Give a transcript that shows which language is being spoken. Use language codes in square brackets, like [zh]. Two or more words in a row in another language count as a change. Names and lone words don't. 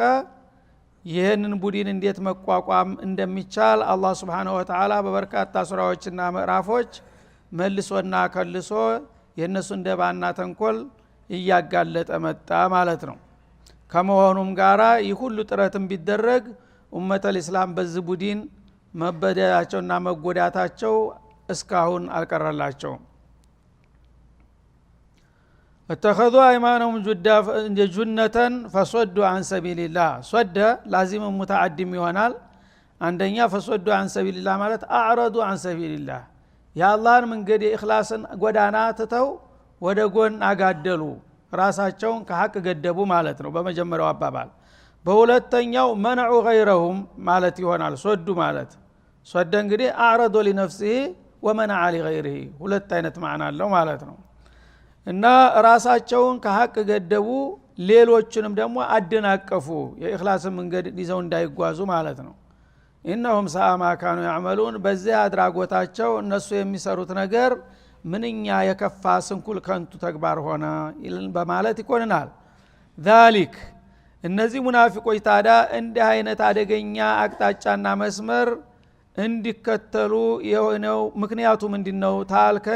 [am] ይህንን ቡድን እንዴት መቋቋም እንደሚቻል አላህ [ar] سبحانه وتعالى [am] በበርካታ ሱራዎችና ምዕራፎች መልሶና ከልሶ የነሱን ደባና ተንኮል እያጋለጠ መጣ ማለት ነው። ከመሆኑም ጋራ ይሁሉ ጥረትም ቢደረግ [ar] أمة الإسلام [am] በዚህ ቡድን መበደላቸውና መጎዳታቸው እስካሁን አልቀረላቸውም። [ar] اتخذوا ايمانهم جنة فصدوا عن سبيل الله صد لازم متعدم [am] ይሆናል። አንደኛ [ar] فصدوا عن سبيل الله ማለት اعرضوا عن سبيل الله [am] የአላህን መንገድ የኢኽላስን ጎዳና ትተው ወደ ጎን አጋደሉ፣ ራሳቸውን ከሐቅ ገደቡ ማለት ነው በመጀመሪያው አባባል። በሁለተኛው [ar] منع غيرهم [am] ማለት ይሆናል። ሶዱ ማለት ሶደ እንግዲህ [ar] اعرضوا لنفسه ومنع لغيره [am] ሁለት አይነት ማዕና አለው ማለት ነው። እና ራሳቸውን ከሐቅ ገደቡ፣ ሌሎችንም ደግሞ አደናቀፉ የኢኽላስን መንገድ ይዘው እንዳይጓዙ ማለት ነው። [ar] إنهم ساء ما كانوا يعملون [am] በዚህ አድራጎታቸው እነሱ የሚሰሩት ነገር ምንኛ የከፋ ስንኩል ከንቱ ተግባር ሆነ በማለት ይኮንናል። ذلك እነዚህ ሙናፊቆች ታዲያ እንዲህ አይነት አደገኛ አቅጣጫና መስመር እንዲከተሉ የሆነው ምክንያቱ ምንድነው ታልከኝ?